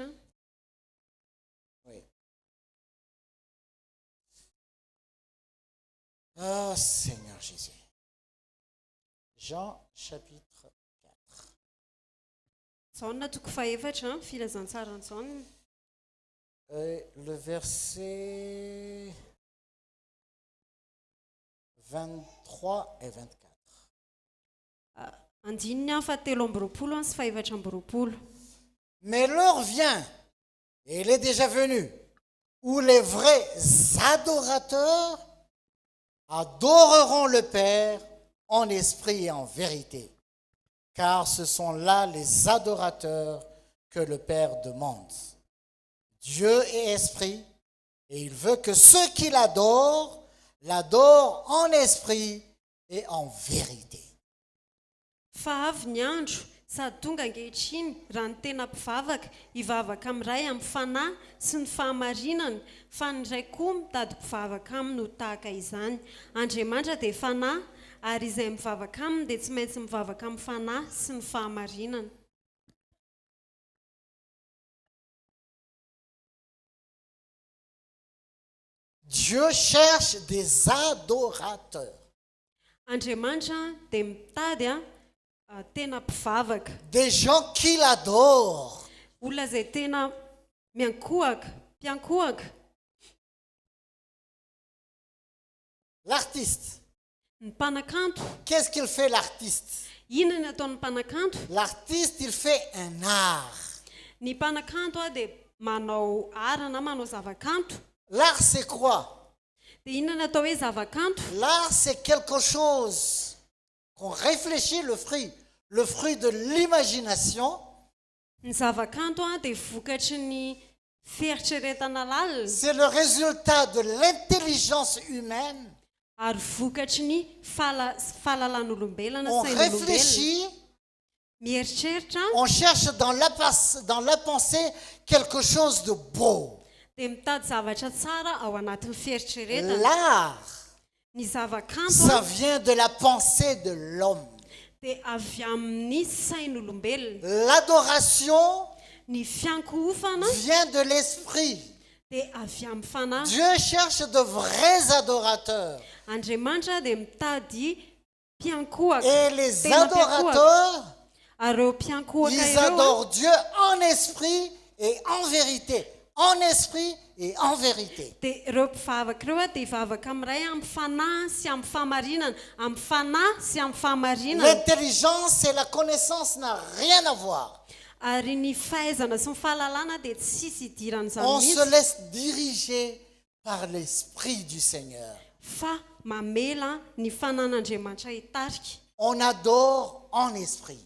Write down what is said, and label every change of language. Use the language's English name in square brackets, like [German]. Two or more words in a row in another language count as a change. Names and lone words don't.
[French] Oui. Oh Seigneur Jésus. Jean chapitre 4. [Malagasy] Jaona toko fahaefatra, filazantsarany Jaona. [French] Le verset 23 et 24. [Malagasy] Andininy fahatelo amby roapolo sy fahaefatra amby roapolo. [French] Mais l'heure vient, et elle est déjà venue, où les vrais adorateurs adoreront le Père en esprit et en vérité, car ce sont là les adorateurs que le Père demande. Dieu est esprit et il veut que ceux qui l'adorent en esprit et en vérité. [Malagasy] Fa avy ny andro sady tonga ankehitriny raha ny tena mpivavaka hivavaka amin'iray amin'ny fanahy sy ny fahamarinana, fa ny iray koa mitady mpivavaka aminy ho tahaka izany. Andriamanitra dia fanahy, ary izay mivavaka aminy dia tsy maintsy mivavaka amin'ny fanahy sy ny fahamarinana. [French] Dieu cherche des adorateurs, [Malagasy] Andriamanitra dia mitady tena mpivavaka, [French] des gens qui l'adorent. [Malagasy] olona izay tena miankohaka, mpiankohaka. [French] L'artiste, [Malagasy] Ny mpanakanto, [French] qu'est-ce qu'il fait l'artiste? [Malagasy] inona ny ataon'ny mpanakanto? [French] L'artiste, il fait un art. [Malagasy] Ny mpanakanto dia manao ara na manao zavakanto. [French] L'art, c'est quoi? [Malagasy] Dia inona ny atao hoe zavakanto? [French] L'art, c'est quelque chose qu'on réfléchit, le fruit de l'imagination. [Malagasy] Ny zavakanto dia vokatry ny fieritreretana lalina, [French] C'est le résultat de l'intelligence humaine. [Malagasy] ary vokatry ny fahalalan'olombelona, [French] On [Malagasy] sain'olombelona. [French] réfléchit, [Malagasy] Mieritreritra [French] on cherche dans la pensée quelque chose de beau. [Malagasy] dia mitady zavatra tsara ao anatin'ny fieritreretana. [French] L'art, [Malagasy] Ny zavakanto [French] ça vient de la pensée de l'homme. [Malagasy] dia avy amin'ny sain'olombelona. [French] L'adoration [Malagasy] Ny fiankohofana [French] vient de l'esprit. [Malagasy] dia avy amin'ny fanahy. [French] Dieu cherche de vrais adorateurs. [Malagasy] Andriamanitra dia mitady mpiankohaka, [French] Et les [Malagasy] tena mpiankohaka. [French] adorateurs, [Malagasy] Ary ireo mpiankohaka [French] ils [Malagasy] ireo [French] adorent Dieu en esprit et en vérité. En esprit et en vérité. [Malagasy] dia ireo mpivavaka ireo dia hivavaka amin'iray amin'ny fanahy sy amin'ny fahamarinana, amin'ny fanahy sy amin'ny fahamarinana. [French] L'intelligence et la connaissance n'ont rien à voir. [Malagasy] Ary ny fahaizana sy ny fahalalana dia tsisy idiran'izany [French] On se [Malagasy] mihitsy, [French] laisse diriger par l'esprit du Seigneur. [Malagasy] fa mamela ny fanan'Andriamanitra hitarika. [French] On adore en esprit.